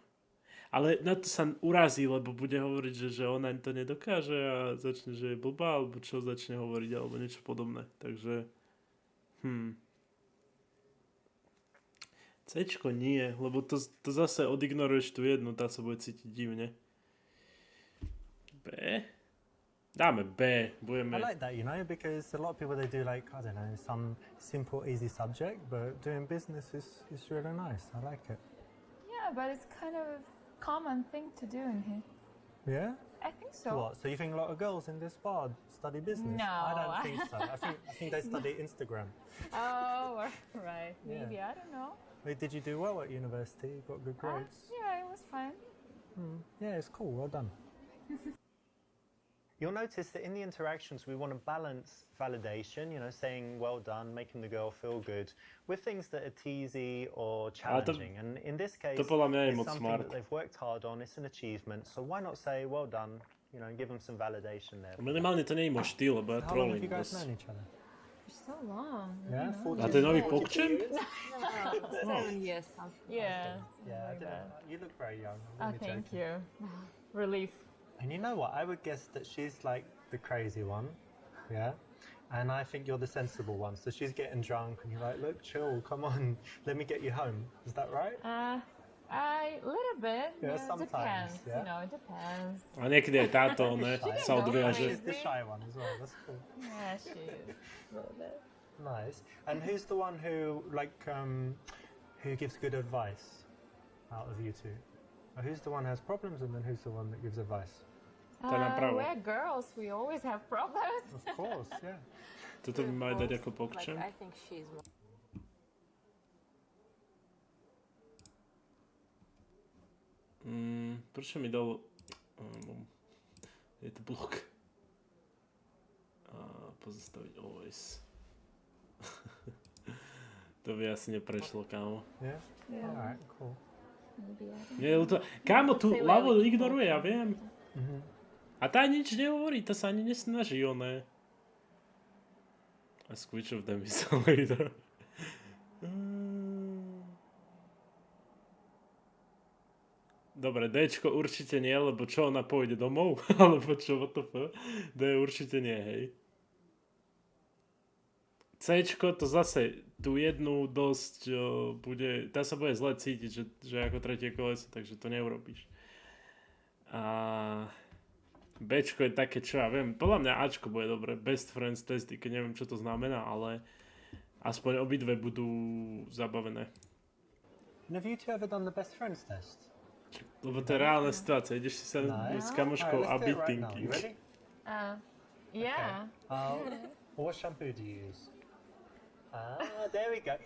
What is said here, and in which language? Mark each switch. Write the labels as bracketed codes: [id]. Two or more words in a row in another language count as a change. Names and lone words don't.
[sk] Ale na to sa urazí, lebo bude hovoriť, že ona to nedokáže a začne, že je blbá, alebo čo začne hovoriť, alebo niečo podobné. Takže, Cčko nie, lebo to zase odignoruješ tú jednu, tá sa bude cítiť divne. B? Dáme B, budeme... [en] I like that, you know, because a lot of people, they do like, I don't know, some simple, easy subject, but doing business is really nice. I like it. Yeah, but it's kind of a common thing to do in here. Yeah? I think so. What? So you think a lot of girls in this bar study business? No. I don't think so. I think they study Instagram. Oh, right. Yeah. Maybe, I don't know. Wait, did you do well at university? You got good grades? Yeah, it was fine. Yeah, it's cool. Well done. You'll notice that in the interactions, we want to balance validation, you know, saying well done, making the girl feel good, with things that are teasy or challenging. And in this case, to [sk] podľa mňa je [en] it's [sk] moc [en] something smart. that they've worked hard on, it's an achievement. So why not say well done, you know, and give them some validation there. [sk] Minimálne to nie je môj štýl, lebo ja [en] How long have trolling you guys [sk] dosť. [en] known each other? For so long. Yeah, 40 [sk] A to je nový [en] 42 [sk] pokčen? [en] years? 7 years. Something. Yeah. Yeah, I like didn't, that. you look very young. Oh, I'm only thank joking. you. Relief. And you know what? I would guess that she's like the crazy one, yeah? And I think you're the sensible one. So she's getting drunk and you're like, look, chill, come on, let me get you home. Is that right? A little bit. Yeah, It sometimes, depends. yeah. You know, it depends. [sk] A niekedy aj táto, ne, sa odviaže. [en] She's the shy one as well. That's cool. Yeah, she is. A little bit. Nice. And who's the one who, like, who gives good advice out of you two? Or who's the one who has problems and then who's the one that gives advice? [sk] napravo. [en] We're girls. We always have problems. Of course, yeah. [sk] Toto by mali dať ako [en] Like, [sk] pokčen. [en] I think she's more. [sk] Prečo mi dal... je to blok. Pozastaviť always. To by asi neprešlo, kámo. [en] Yeah? Yeah. Alright, cool. Maybe I don't [sk] Nie, to... Kámo, tu [en] Say [sk] ľavo [en] well, [sk] ignoruje, ja viem. A tá nič nehovorí, tá sa ani nesnaží, oné. [en] Ask which of them is a leader. [sk] Dobre, Dčko určite nie, lebo čo, ona pôjde domov? Alebo čo, [en] what the fuck? [sk] D určite nie, hej. Cčko to zase tú jednu dosť bude, tá sa bude zle cítiť, že ako tretie koleso, takže to neurobíš. A Bčko je také, čo ja viem, podľa mňa Ačko bude dobre, [en] best friends test, [sk] keď neviem, čo to znamená, ale aspoň obidve budú zabavené. [en] And have you two ever done the best friends test? [sk] Lebo to je reálna situácia, ideš si sa s kamoškou a byť thinking. [en] Yeah. What shampoo do you use? There we go.